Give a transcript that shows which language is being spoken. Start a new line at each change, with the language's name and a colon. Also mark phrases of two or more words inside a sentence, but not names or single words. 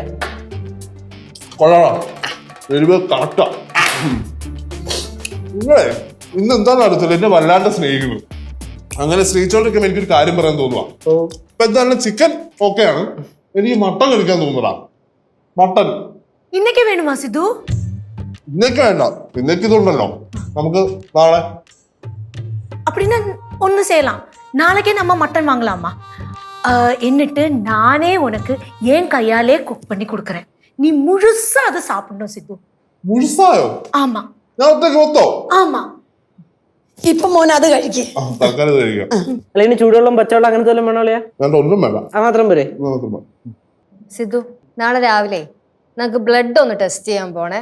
Malayalam: കൊള്ളാം. എരിവ് കറക്റ്റാ. നിങ്ങളെ ഇന്ന് എന്താണെന്ന് അറിയത്തില്ല, എന്നെ വല്ലാണ്ട് സ്നേഹിക്കുന്നു. അങ്ങനെ സ്നേഹിച്ചോണ്ടിരിക്കുമ്പോ എനിക്കൊരു കാര്യം പറയാൻ തോന്നുക. ഇപ്പൊ എന്തായാലും ചിക്കൻ ഓക്കെയാണ്, എനിക്ക് മട്ടൻ കഴിക്കാൻ തോന്നുന്നതാ. മട്ടൻ
Tamil: இன்னைக்கு வேணுமா சித்து?
Malayalam: ഇന്നേക്ക് വേണ്ട, ഇന്നേക്ക് ഇതുണ്ടല്ലോ. നമുക്ക് നാളെ
Tamil: அப்படின்னா ஒன்று செய்யலாம். நாளைக்கே நம்ம மட்டன் வாங்கலாமா? என்னட்டு நானே உனக்கு என் கையாலே குக் பண்ணி கொடுக்குறேன். நீ முழுசா அதை சாப்பிடணும் சித்து.
Malayalam: മുഴുസായോ?
Tamil: ஆமா
Malayalam: ഞാൻ ഒറ്റയ്ക്ക് മൊത്തോ?
Tamil: ஆமா.
Malayalam: ഇപ്പൊ മോൻ അത് കഴിക്കേ. തൽക്കാലം ഇത് കഴിക്കാം. അല്ല ഇനി ചൂടുവെള്ളം പച്ചവെള്ളം അങ്ങനത്തെ വല്ലതും വേണോ അളിയാ? വേണ്ട, ഒന്നും വേണ്ട. അത് മാത്രം പോരെ? ഇത് മാത്രം മതി. സിദ്ധു, നാളെ രാവിലെ നമുക്ക് ബ്ലഡ് ഒന്ന് ടെസ്റ്റ് ചെയ്യാൻ പോണേ.